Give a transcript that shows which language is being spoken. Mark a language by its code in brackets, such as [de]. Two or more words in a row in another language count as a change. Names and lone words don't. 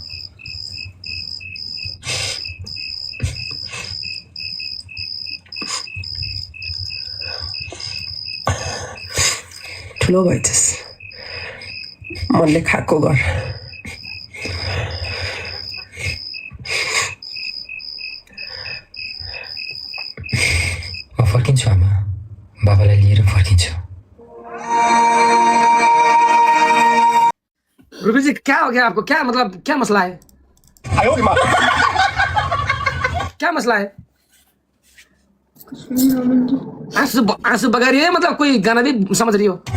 [ne] ठुलो भएछस्, मनले खाएको गर। म फर्किन्छु आमा, बाबालाई लिएर फर्किन्छु। [hi] रूबी जी क्या हो गया आपको? क्या मतलब क्या मसला है? क्या मसला है? आंसू बगा रही है, मतलब कोई गाना भी समझ रही हो?